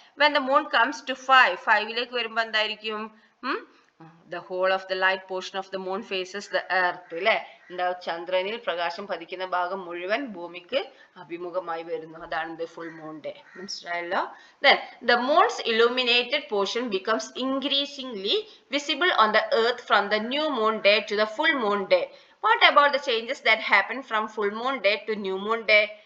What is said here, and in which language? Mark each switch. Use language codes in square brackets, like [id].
[en] when the moon comes to 5 [ml] വരുമ്പോ എന്തായിരിക്കും? [en] the whole of the light portion of the moon faces the earth അല്ലെ. [ml] എന്താ ചന്ദ്രനിൽ പ്രകാശം പതിക്കുന്ന ഭാഗം മുഴുവൻ ഭൂമിക്ക് അഭിമുഖമായി വരുന്നു. [en] അതാണ് the full moon day. മനസ്സിലായല്ലോ? then the moon's illuminated portion becomes increasingly visible on the earth from the new moon day to the full moon day. What about the changes that happen from full moon day to new moon day?